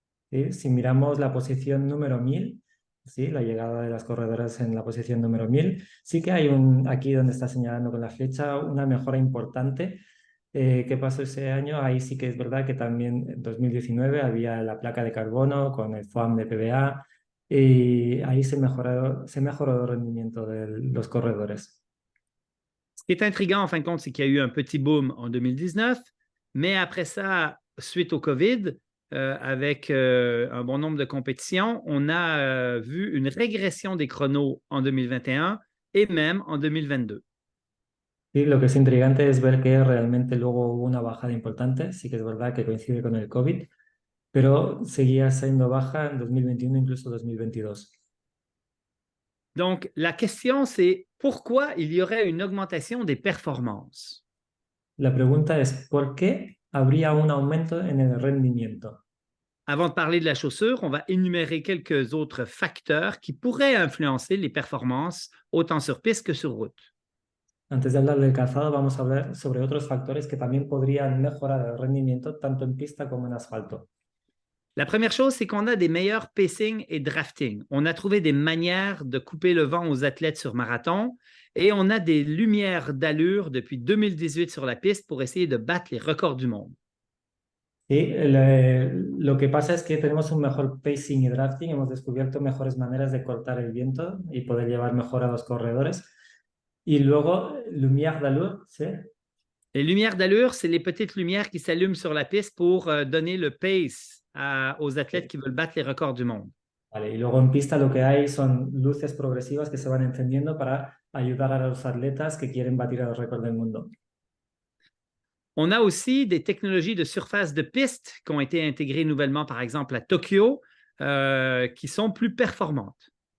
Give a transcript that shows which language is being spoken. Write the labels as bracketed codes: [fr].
[es] ¿Sí? Si miramos la posición número 1000, ¿sí? La llegada de las corredoras en la posición número 1000, sí que hay aquí donde está señalando con la flecha, una mejora importante. ¿Qué pasó ese año? Ahí sí que es verdad que también en 2019 había la placa de carbono con el foam de PBA y ahí se mejoró el rendimiento de los corredores. [fr] Ce qui est intriguant, en fin de compte, c'est qu'il y a eu un petit boom en 2019, mais après ça, suite au COVID, avec un bon nombre de compétitions, on a vu une régression des chronos en 2021 et même en 2022. [es] Y lo que es intrigante es ver que realmente luego hubo una bajada importante, sí que es verdad que coincide con el COVID, pero seguía siendo baja en 2021, incluso 2022. [fr] Donc, la question, c'est pourquoi il y aurait une augmentation des performances? [es] La pregunta es, ¿por qué habría un aumento en el rendimiento? [fr] Avant de parler de la chaussure, on va énumérer quelques autres facteurs qui pourraient influencer les performances autant sur piste que sur route. [es] Antes de hablar del calzado, vamos a hablar sobre otros factores que también podrían mejorar el rendimiento tanto en pista como en asfalto. [fr] La première chose, c'est qu'on a des meilleurs pacing et drafting. On a trouvé des manières de couper le vent aux athlètes sur marathon et on a des lumières d'allure depuis 2018 sur la piste pour essayer de battre les records du monde. [es] Y lo que pasa es que tenemos un mejor pacing y drafting, hemos descubierto mejores maneras de cortar el viento y poder llevar mejor a los corredores. Y luego, lumière d'allure, ¿sí? [fr] Les lumières d'allure, c'est les petites lumières qui s'allument sur la piste pour donner le pace aux athlètes qui veulent battre les records du monde. [es] Vale, y luego en pista lo que hay son luces progresivas que se van encendiendo para ayudar a los atletas que quieren batir el récord del mundo. [fr] On a aussi des technologies de surface de piste qui ont été intégrées nouvellement, par exemple à Tokyo, qui sont plus performantes.